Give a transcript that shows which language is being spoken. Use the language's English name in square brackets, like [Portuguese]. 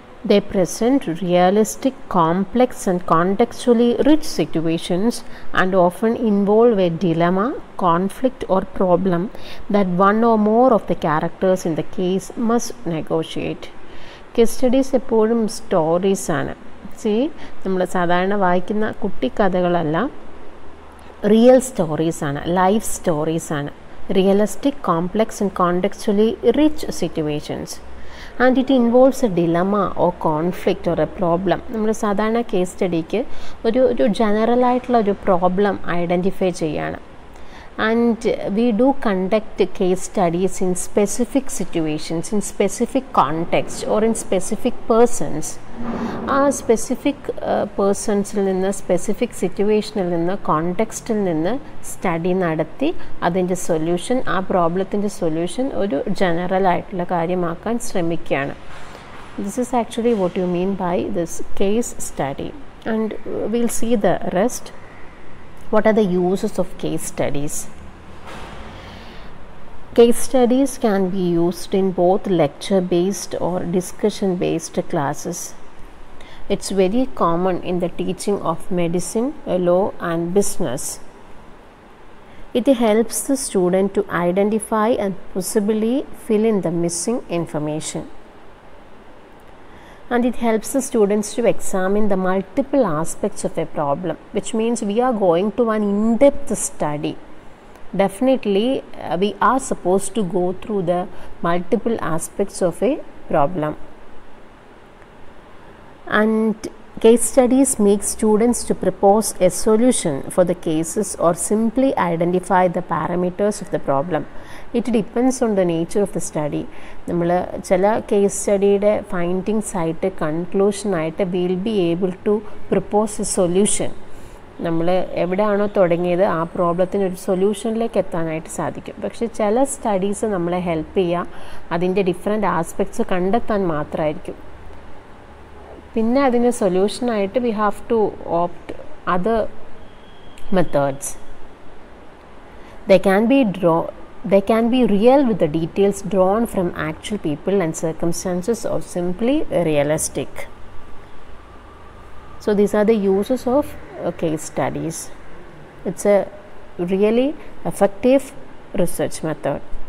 [English] They present realistic, complex and contextually rich situations and often involve a dilemma, conflict or problem that one or more of the characters in the case must negotiate. [Malayalam] Case studies എപ്പോഴും stories ആണ്. C, നമ്മൾ സാധാരണ വായിക്കുന്ന കുട്ടിക്കഥകളല്ല, real സ്റ്റോറീസാണ്, life സ്റ്റോറീസാണ്. [English] Realistic, complex and contextually rich situations and it involves a dilemma or conflict or a problem. [Malayalam] നമ്മൾ സാധാരണ case സ്റ്റഡിക്ക് ഒരു ജനറലായിട്ടുള്ള ഒരു problem identify ചെയ്യാണ്. [English] And we do conduct case studies in specific situations, in specific context or in specific persons. [Malayalam] ആ specific പേഴ്സൺസിൽ നിന്ന്, specific സിറ്റുവേഷനിൽ നിന്ന്, കോണ്ടെക്സ്റ്റിൽ നിന്ന് സ്റ്റഡി നടത്തി അതിൻ്റെ സൊല്യൂഷൻ, ആ പ്രോബ്ലത്തിൻ്റെ സൊല്യൂഷൻ ഒരു ജനറൽ ആയിട്ടുള്ള കാര്യമാക്കാൻ ശ്രമിക്കുകയാണ്. [English] This is actually what you mean by this case study, and will see the rest. What are the uses of case studies? Case studies can be used in both lecture-based or discussion-based classes. It's very common in the teaching of medicine, law and business. It helps the student to identify and possibly fill in the missing information. And it helps the students to examine the multiple aspects of a problem, which means we are going to an in-depth study. Definitely we are supposed to go through the multiple aspects of a problem. And case studies make students to propose a solution for the cases or simply identify the parameters of the problem. It depends on the nature of the study. [Malayalam] നമ്മൾ ചില case സ്റ്റഡിയുടെ findings ആയിട്ട്, കൺക്ലൂഷനായിട്ട് [English] Will be able to propose a solution. [Malayalam] നമ്മൾ എവിടെയാണോ തുടങ്ങിയത് ആ പ്രോബ്ലത്തിന് ഒരു സൊല്യൂഷനിലേക്ക് എത്താനായിട്ട് സാധിക്കും. പക്ഷേ ചില സ്റ്റഡീസ് നമ്മളെ ഹെൽപ്പ് ചെയ്യുക അതിൻ്റെ ഡിഫറെൻറ്റ് ആസ്പെക്ട്സ് കണ്ടെത്താൻ മാത്രമായിരിക്കും. പിന്നെ അതിന് സൊല്യൂഷനായിട്ട് [English] We have to opt other methods. They can be real with the details drawn from actual people and circumstances, or simply realistic. So these are the uses of case studies. It's a really effective research method.